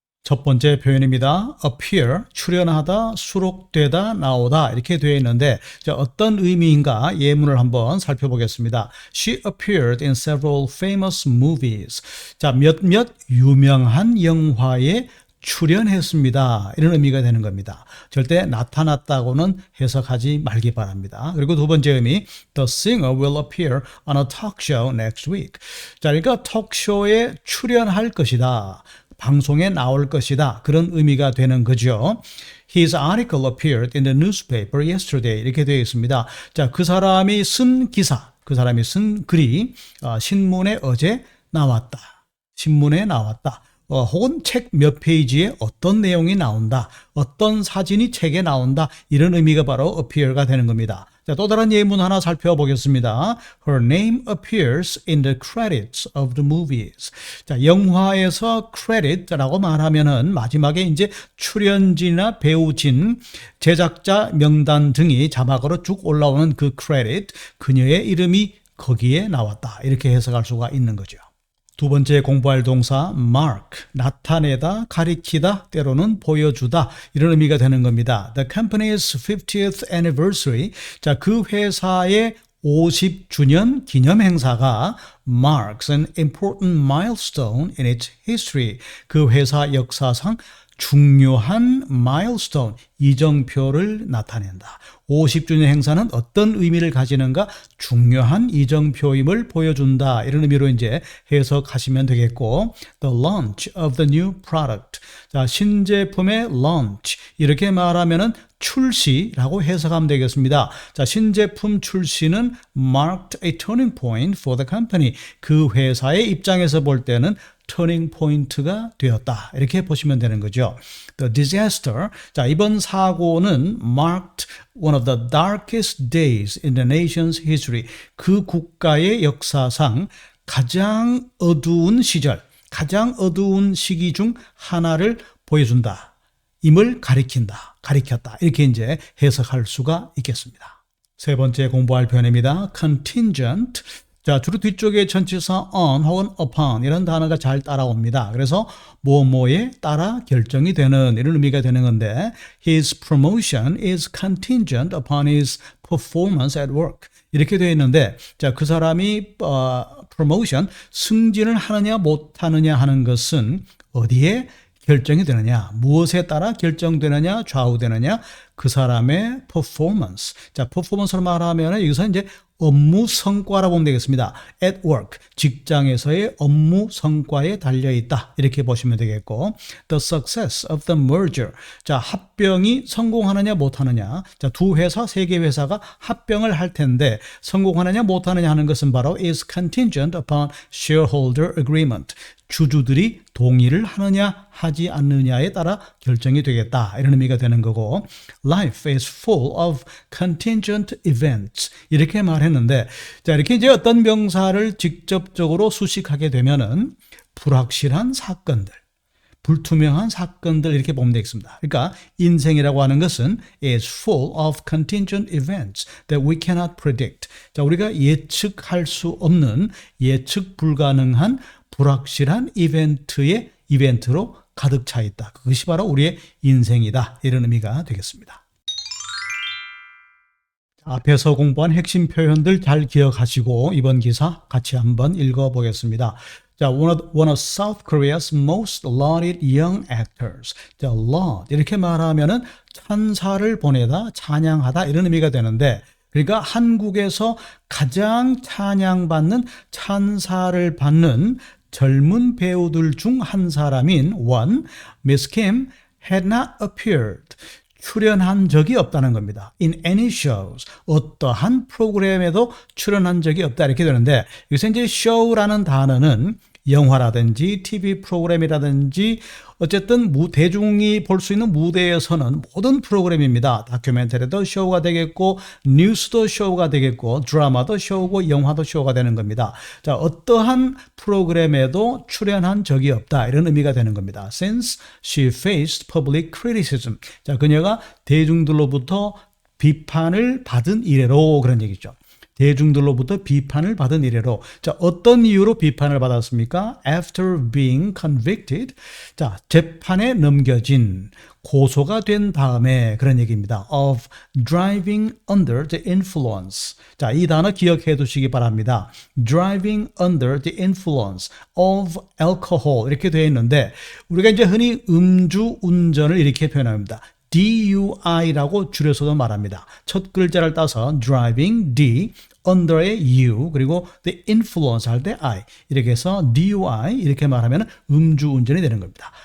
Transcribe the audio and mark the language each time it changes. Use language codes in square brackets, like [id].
[ko] 첫 번째 표현입니다. appear, 출연하다, 수록되다, 나오다 이렇게 되어 있는데 자, 어떤 의미인가 예문을 한번 살펴보겠습니다. [en] She appeared in several famous movies. [ko] 자, 몇몇 유명한 영화에 출연했습니다. 이런 의미가 되는 겁니다. 절대 나타났다고는 해석하지 말기 바랍니다. 그리고 두 번째 의미, [en] The singer will appear on a talk show next week. [ko] 자, 그러니까 톡쇼에 출연할 것이다. 방송에 나올 것이다. 그런 의미가 되는 거죠. [en] His article appeared in the newspaper yesterday. [ko] 이렇게 되어 있습니다. 자, 그 사람이 쓴 기사, 그 사람이 쓴 글이 신문에 어제 나왔다. 신문에 나왔다. 혹은 책 몇 페이지에 어떤 내용이 나온다. 어떤 사진이 책에 나온다. 이런 의미가 바로 appear가 되는 겁니다. 자, 또 다른 예문 하나 살펴보겠습니다. [en] Her name appears in the credits of the movies. [ko] 자, 영화에서 credit라고 말하면은 마지막에 이제 출연진이나 배우진, 제작자 명단 등이 자막으로 쭉 올라오는 그 credit, 그녀의 이름이 거기에 나왔다. 이렇게 해석할 수가 있는 거죠. 두 번째 공부할 동사 mark, 나타내다, 가리키다, 때로는 보여주다 이런 의미가 되는 겁니다. [en] The company's 50th anniversary, [ko] 자, 그 회사의 50주년 기념 행사가 [en] marks an important milestone in its history. [ko] 그 회사 역사상 중요한 milestone, 이정표를 나타낸다. 50주년 행사는 어떤 의미를 가지는가? 중요한 이정표임을 보여준다. 이런 의미로 이제 해석하시면 되겠고, [en] the launch of the new product. [ko] 자, 신제품의 launch. 이렇게 말하면은 출시라고 해석하면 되겠습니다. 자, 신제품 출시는 [en] marked a turning point for the company. [ko] 그 회사의 입장에서 볼 때는 터닝 포인트가 되었다. 이렇게 보시면 되는 거죠. [en] The disaster. [ko] 자, 이번 사고는 [en] marked one of the darkest days in the nation's history. [ko] 그 국가의 역사상 가장 어두운 시절, 가장 어두운 시기 중 하나를 보여준다. 임을 가리킨다, 가리켰다. 이렇게 이제 해석할 수가 있겠습니다. 세 번째 공부할 표현입니다. contingent. 자, 주로 뒤쪽에 전치사 on 혹은 upon 이런 단어가 잘 따라옵니다. 그래서 뭐뭐에 따라 결정이 되는 이런 의미가 되는 건데 [en] his promotion is contingent upon his performance at work. [ko] 이렇게 되어 있는데 자, 그 사람이 promotion 승진을 하느냐 못 하느냐 하는 것은 어디에 결정이 되느냐, 무엇에 따라 결정되느냐, 좌우되느냐, 그 사람의 performance. 자, performance로 말하면 여기서 이제 업무 성과라고 보면 되겠습니다. [en] at work, [ko] 직장에서의 업무 성과에 달려있다. 이렇게 보시면 되겠고, [en] the success of the merger. [ko] 자, 합병이 성공하느냐 못하느냐. 자, 두 회사, 세 개 회사가 합병을 할 텐데 성공하느냐 못하느냐 하는 것은 바로 [en] is contingent upon shareholder agreement. [ko] 주주들이 동의를 하느냐 하지 않느냐에 따라 결정이 되겠다. 이런 의미가 되는 거고 [en] Life is full of contingent events. [ko] 이렇게 말했는데 자, 이렇게 이제 어떤 명사를 직접적으로 수식하게 되면은 불확실한 사건들, 불투명한 사건들 이렇게 보면 되겠습니다. 그러니까 인생이라고 하는 것은 [en] is full of contingent events that we cannot predict. [ko] 자, 우리가 예측할 수 없는 예측 불가능한 불확실한 이벤트로 가득 차 있다. 그것이 바로 우리의 인생이다. 이런 의미가 되겠습니다. 앞에서 공부한 핵심 표현들 잘 기억하시고 이번 기사 같이 한번 읽어보겠습니다. [en] 자, one of South Korea's most lauded young actors. [ko] 자, laud 이렇게 말하면은 찬사를 보내다, 찬양하다 이런 의미가 되는데 그러니까 한국에서 가장 찬양받는 찬사를 받는 젊은 배우들 중 한 사람인 [en] one, Miss Kim had not appeared. [ko] 출연한 적이 없다는 겁니다. [en] In any shows. [ko] 어떠한 프로그램에도 출연한 적이 없다. 이렇게 되는데 여기서 이제 show라는 단어는 영화라든지 TV 프로그램이라든지 어쨌든 대중이 볼 수 있는 무대에서는 모든 프로그램입니다. 다큐멘터리도 쇼가 되겠고 뉴스도 쇼가 되겠고 드라마도 쇼고 영화도 쇼가 되는 겁니다. 자, 어떠한 프로그램에도 출연한 적이 없다. 이런 의미가 되는 겁니다. [en] Since she faced public criticism. [ko] 자, 그녀가 대중들로부터 비판을 받은 이래로 그런 얘기죠. 대중들로부터 비판을 받은 이래로. 자, 어떤 이유로 비판을 받았습니까? [en] After being convicted. [ko] 자, 재판에 넘겨진, 고소가 된 다음에 그런 얘기입니다. [en] Of driving under the influence. [ko] 자, 이 단어 기억해 두시기 바랍니다. [en] Driving under the influence of alcohol. [ko] 이렇게 되어 있는데, 우리가 이제 흔히 음주 운전을 이렇게 표현합니다. DUI라고 줄여서도 말합니다. 첫 글자를 따서 driving, D, under의 U, 그리고 the influence 할 때 I. 이렇게 해서 DUI 이렇게 말하면 음주운전이 되는 겁니다.